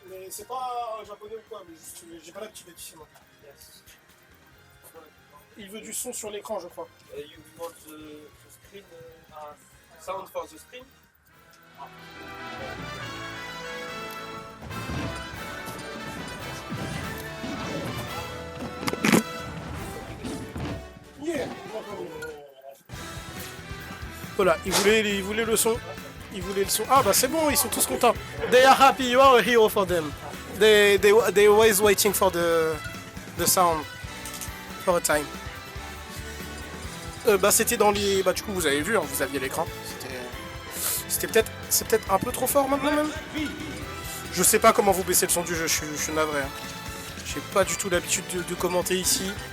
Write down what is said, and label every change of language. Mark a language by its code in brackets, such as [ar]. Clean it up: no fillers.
[fr] Mais c'est pas un japonais ou quoi, mais juste, j'ai pas l'habitude d'être ici, moi. Yes. Il veut du son sur l'écran, je crois. [en] You want the screen, sound for the screen? Yeah. [fr] Voilà, il voulait le son. Il voulait le son. Ah bah c'est bon, ils sont tous contents. [en] They are happy, you are a hero for them. They always waiting for the sound. For a time. [fr] Bah c'était dans les... Bah du coup vous avez vu, hein, vous aviez l'écran. C'est peut-être un peu trop fort maintenant même. Je sais pas comment vous baissez le son du jeu, je suis navré. Hein. J'ai pas du tout l'habitude de commenter ici.